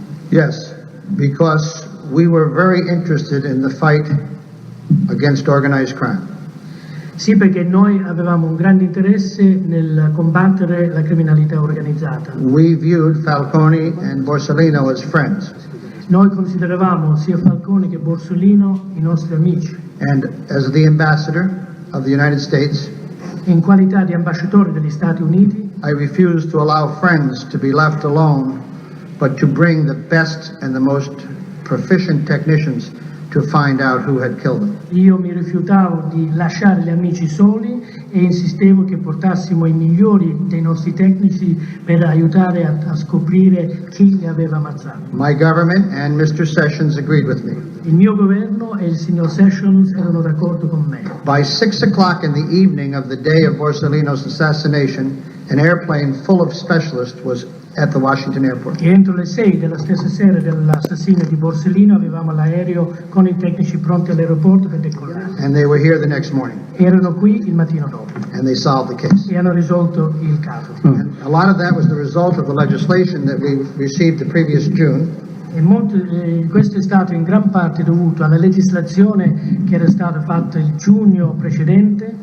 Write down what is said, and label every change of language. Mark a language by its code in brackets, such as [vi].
[en] Yes, because we were very interested in the fight against organized crime. [it] Sì, perché noi avevamo un grande interesse nel combattere la criminalità organizzata. [en] We viewed Falcone and Borsellino as friends. [it] Noi consideravamo sia Falcone che Borsellino i nostri amici. [en] And as the ambassador of the United States, [it] In qualità di ambasciatore degli Stati Uniti, [en] I refused to allow friends to be left alone, but to bring the best and the most proficient technicians to find out who had killed them. [it] Io mi rifiutavo di lasciare gli amici soli e insistevo che portassimo i migliori dei nostri tecnici per aiutare a scoprire chi li aveva ammazzati. [en] My government and Mr. Sessions agreed with me. [it] Il mio governo e il signor Sessions erano d'accordo con me. [en] By 6 o'clock in the evening of the day of Borsellino's assassination, an airplane full of specialists was at the Washington airport. [it] E entro le 6 della stessa sera dell'assassinio di Borsellino avevamo l'aereo con i tecnici pronti all'aeroporto per decollare. [en] And they were here the next morning, [it] Erano qui il mattino dopo [en] and they solved the case. [it] e hanno risolto il caso. [en] And a lot of that was the result of the legislation that we received the previous June, [it] E questo è stato in gran parte dovuto alla legislazione che era stata fatta il giugno precedente